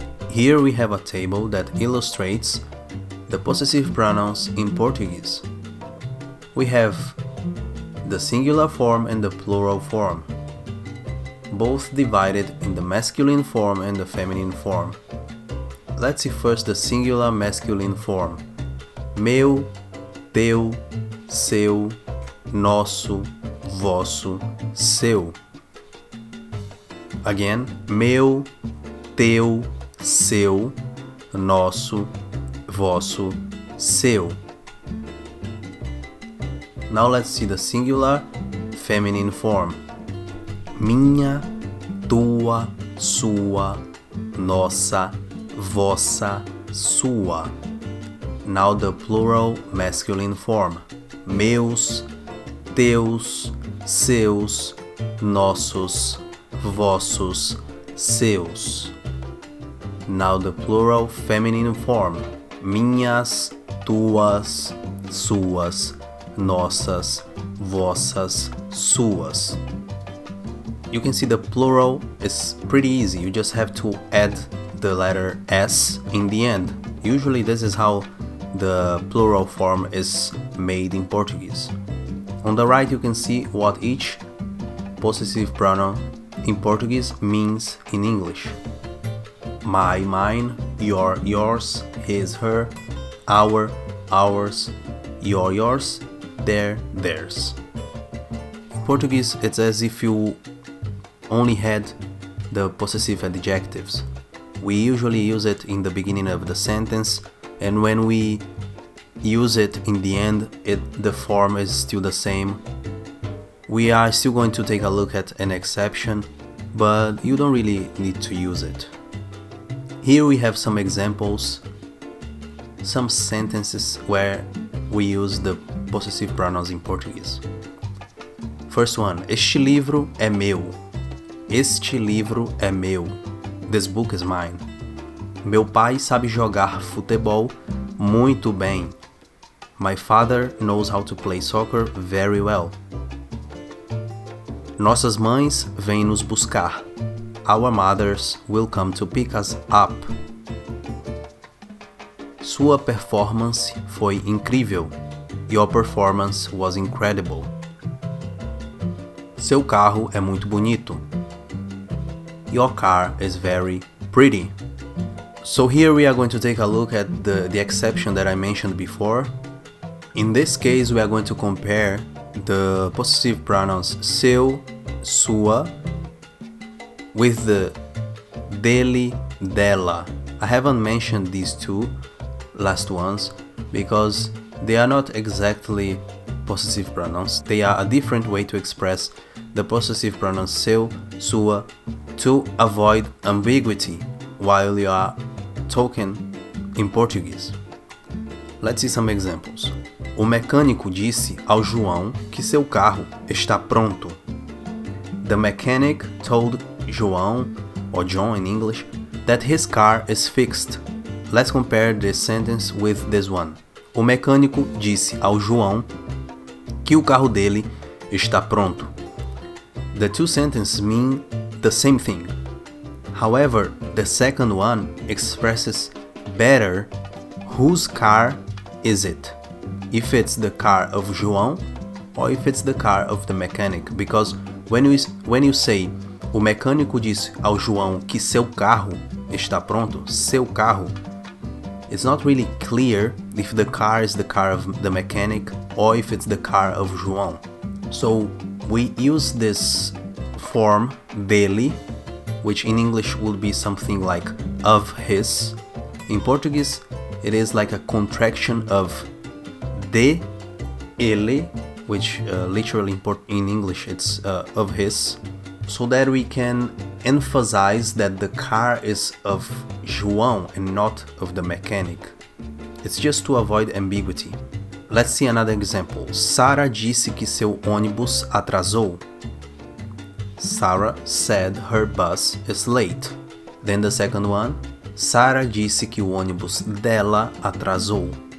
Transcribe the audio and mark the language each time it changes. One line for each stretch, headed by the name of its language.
English: Here we have a table that illustrates the possessive pronouns in Portuguese. We have the singular form and the plural form, both divided in the masculine form and the feminine form. Let's see first the singular masculine form.
Portuguese: Meu, teu, seu, nosso, vosso, seu. Again, meu, teu, seu, nosso, vosso, seu.
English: Now let's see the singular feminine form.
Portuguese: Minha, tua, sua, nossa, vossa, sua.
English: Now the plural masculine form.
Portuguese: Meus, teus, seus, nossos, vossos, seus.
English: Now the plural feminine form.
Portuguese: Minhas, tuas, suas, nossas, vossas, suas.
English: You can see the plural is pretty easy, you just have to add the letter S in the end. Usually this is how the plural form is made in Portuguese. On the right you can see what each possessive pronoun in Portuguese means in English. My, mine, your, yours, his, her, our, ours, your, yours, their, theirs. In Portuguese it's as if you only had the possessive adjectives. We usually use it in the beginning of the sentence, and when we use it in the end, the form is still the same. We are still going to take a look at an exception, but you don't really need to use it. Here we have some examples, some sentences where we use the possessive pronouns in Portuguese. First one,
Portuguese: este livro é meu. Este livro é meu.
English: This book is mine.
Portuguese: Meu pai sabe jogar futebol muito bem.
English: My father knows how to play soccer very well.
Portuguese: Nossas mães vêm nos buscar.
English: Our mothers will come to pick us up.
Portuguese: Sua performance foi incrível.
English: Your performance was incredible.
Portuguese: Seu carro é muito bonito.
English: Your car is very pretty. So here we are going to take a look at the exception that I mentioned before. In this case we are going to compare the possessive pronouns seu, sua with the dele, dela. I haven't mentioned these two last ones because they are not exactly possessive pronouns. They are a different way to express the possessive pronouns seu, sua, to avoid ambiguity while you are talking in Portuguese. Let's see some examples.
Portuguese: O mecânico disse ao João que seu carro está pronto.
English: The mechanic told João, or John in English, that his car is fixed. Let's compare this sentence with this one.
Portuguese: O mecânico disse ao João que o carro dele está pronto.
English: The two sentences mean the same thing. However, the second one expresses better whose car is it, if it's the car of João or if it's the car of the mechanic, because when you say
Portuguese: o mecânico disse ao João que seu carro está pronto,
English: seu carro, it's not really clear if the car is the car of the mechanic or if it's the car of João. So we use this form dele which in English would be something like of his. In Portuguese, it is like a contraction of de, ele, which literally in English it's of his, so that we can emphasize that the car is of João and not of the mechanic. It's just to avoid ambiguity. Let's see another example.
Portuguese: Sarah disse que seu ônibus atrasou.
English: Sarah said her bus is late. Then the second one,
Portuguese: Sarah disse que o ônibus dela atrasou.